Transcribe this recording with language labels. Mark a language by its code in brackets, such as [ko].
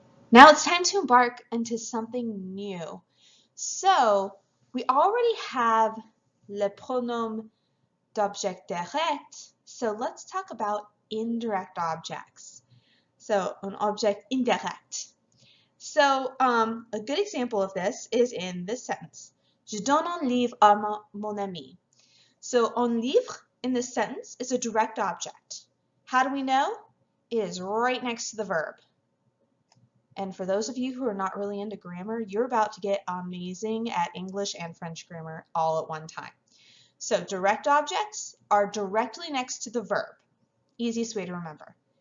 [en] Now it's time to embark into something new. So we already have [fr] le pronom d'objet direct, [en] so let's talk about indirect objects. So an object indirect. So a good example of this is in this sentence. [fr] Je donne un livre à mon ami. [en] So un livre in this sentence is a direct object. How do we know? It is right next to the verb. And for those of you who are not really into grammar, you're about to get amazing at English and French grammar all at one time. So direct objects are directly next to the verb. Easiest way to remember.